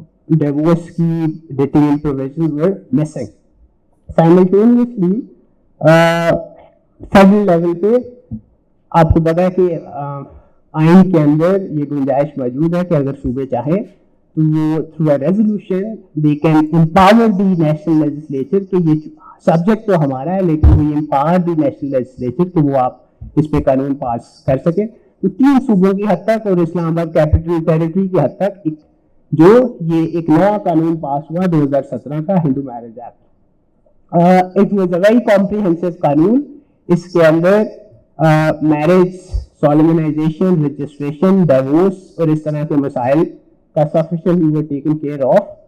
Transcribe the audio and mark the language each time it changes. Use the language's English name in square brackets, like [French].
[Urdu] Divorce کی detail [English] provisions were missing. [Urdu] Simultaneously federal level پہ آپ کو پتا ہے کہ آئین کے اندر یہ گنجائش موجود ہے کہ اگر صوبے چاہیں تو وہ [English] through a resolution they can empower the national legislature [Urdu] کہ یہ سبجیکٹ تو ہمارا ہے لیکن [English] we empower the national legislature [Urdu] کہ وہ آپ اس پہ قانون پاس کر سکیں. تو 3 صوبوں کی حد تک اور اسلام آباد کیپٹل ٹیریٹری کی حد تک جو یہ ایک نیا قانون پاس ہوا 2017 کا ہندو marriage act. [English] It was a very comprehensive قانون. [Urdu] اس کے اندر میرج سالمنائزیشن رجسٹریشن ڈیورس اور اس طرح کے مسائل کا سفیشینٹلی وہ [English] Taken care of.